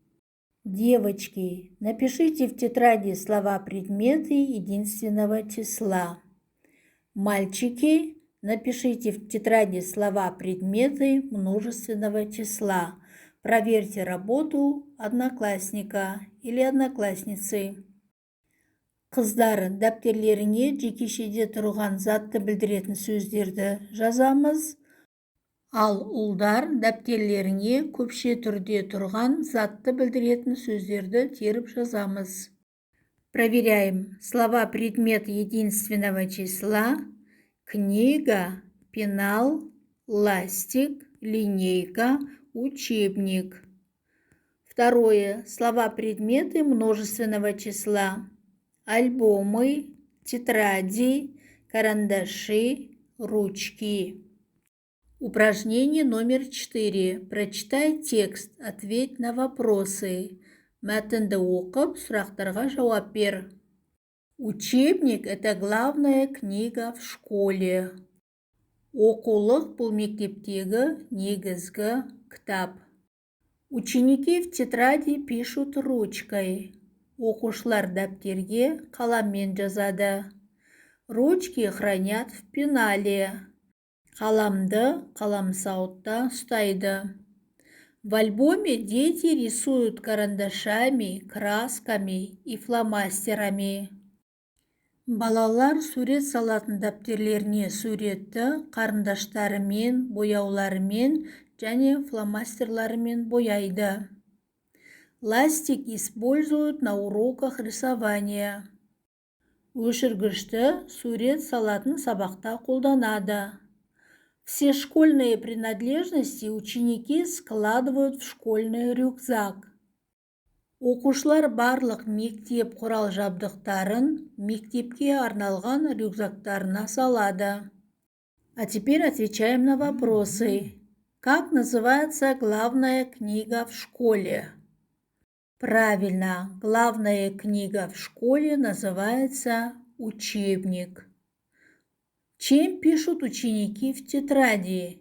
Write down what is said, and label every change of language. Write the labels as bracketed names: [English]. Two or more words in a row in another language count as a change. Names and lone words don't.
[Russian] Девочки, напишите в тетради слова-предметы единственного числа. Мальчики, напишите в тетради слова-предметы множественного числа. Проверьте работу одноклассника или одноклассницы. [Kazakh] Қыздар, дәптерлеріңе жекешеде тұрған затты білдіретін сөздерді жазамыз. Ал ұлдар дәптерлеріңе көпше түрде тұрған затты білдіретін сөздерді теріп жазамыз. [Russian] Проверяем. Слова предмет единственного числа. Книга, пенал, ластик, линейка, учебник. Второе. Слова предметы множественного числа. Альбомы, тетради, карандаши, ручки. Упражнение номер 4. Прочитай текст, ответь на вопросы. [Kazakh] Мәтінді оқып, сұрақтарға жауап бер. [Russian] Учебник – это главная книга в школе. [Kazakh] Оқулық бұл мектептегі негізгі кітап. [Russian] Ученики в тетради пишут ручкой. [Kazakh] Оқушылар дәптерге қаламмен жазады. [Russian] Ручки хранят в пенале. [Kazakh] Қаламды қаламсауытта ұстайды. [Russian] В альбоме дети рисуют карандашами, красками и фломастерами. [Kazakh] Балалар сурет салатын дәптерлеріне суретті қарындаштарымен, бояуларымен және фломастерларымен бояйды. [Russian] Ластик используют на уроках рисования. [Kazakh] Өшіргішті сурет салатын сабақта қолданады. [Russian] Все школьные принадлежности ученики складывают в школьный рюкзак. [Kazakh] Оқушылар барлық мектеп құрал жабдықтарын мектепке арналған рюкзактарына салады. [Russian] А теперь отвечаем на вопросы. Как называется главная книга в школе? Правильно, главная книга в школе называется учебник. Чем пишут ученики в тетради?